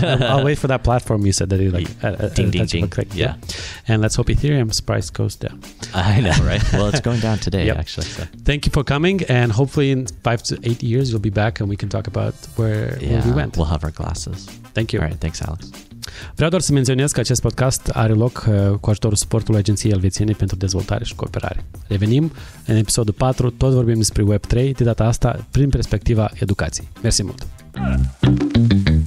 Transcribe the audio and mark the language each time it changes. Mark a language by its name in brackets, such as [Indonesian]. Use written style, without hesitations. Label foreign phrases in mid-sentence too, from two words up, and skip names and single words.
[English] I'll wait for that platform you said that you like. Ding, ding, ding. Click. Yeah. And let's hope Ethereum's price goes down. I know, right? Well, it's going down today, actually. So. Thank you for coming, and hopefully in 5 to 8 years you'll be back and we can talk about where we went. We'll have our glasses. Thank you. All right, thanks, Alex. [Romanian] Vreau doar să menționez că acest podcast are loc cu ajutorul suportului Agenției Elvețiene pentru Dezvoltare și Cooperare. Revenim în episodul 4, tot vorbim despre Web3, de data asta prin perspectiva educației. Mersi mult!